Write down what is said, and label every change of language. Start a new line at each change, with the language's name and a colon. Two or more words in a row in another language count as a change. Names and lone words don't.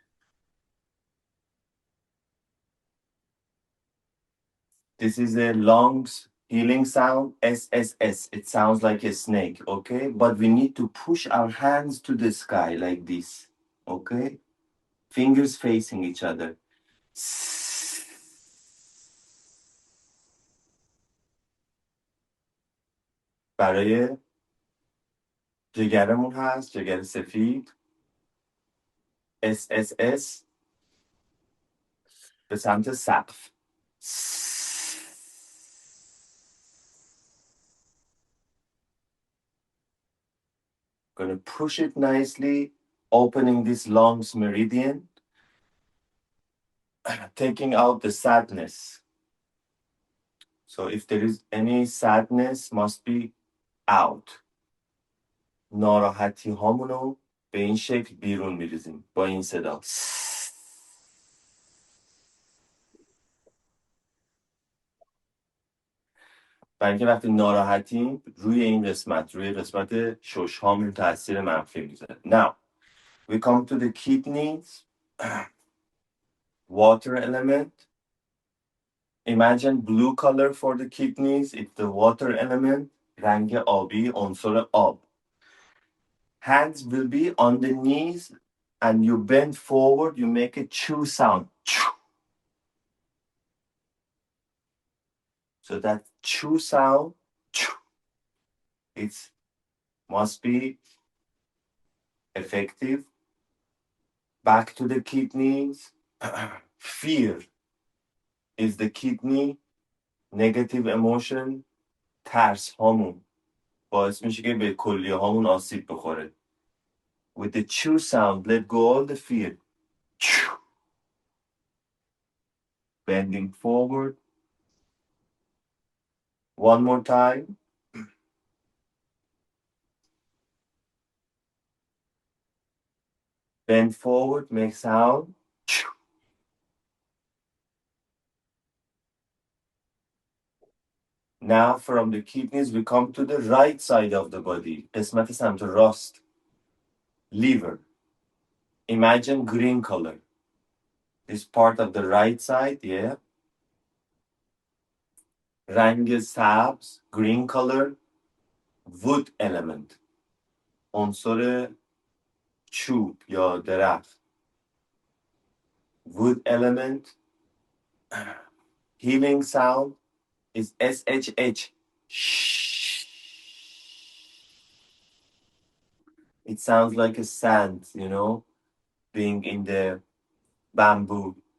English: This is a lungs healing sound, SSS. It sounds like a snake, okay? But we need to push our hands to the sky like this, okay? Fingers facing each other.
Persian: برای جگرمون هست، جگر سفید. SSS به سمت سقف.
English: Gonna push it nicely, opening this lungs meridian, taking out the sadness. So if there is any sadness, must be out.
Persian: ناراحتی هامونو به این شکل بیرون میریزیم با این صدا. برای اینکه وقتی ناراحتیم روی این قسمت، روی قسمت شش هامون تاثیر منفی میذاره.
English: Now we come to the kidneys. Water element. Imagine blue color for the kidneys. It's the water element.
Persian: رنگ آبی، عنصر آب.
English: Hands will be on the knees and you bend forward, you make a chew sound. So that chew sound, it must be effective. Back to the kidneys. Fear is the kidney. Negative emotion.
Persian: ترس هامون باعث میشه که به کلیه هامون آسیب بخوره.
English: With the chew sound, let go all the fear. Bending forward. One more time. Bend forward, make sound. Now from the kidneys we come to the right side of the body.
Persian: قسمت سمت راست.
English: Liver. Imagine green color. This part of the right side, yeah.
Persian: رنگ سبز,
English: green color. wood element
Persian: عنصر چوب یا درخت
English: wood element healing sound is SHH. It sounds like a sand, you know, being in the bamboo.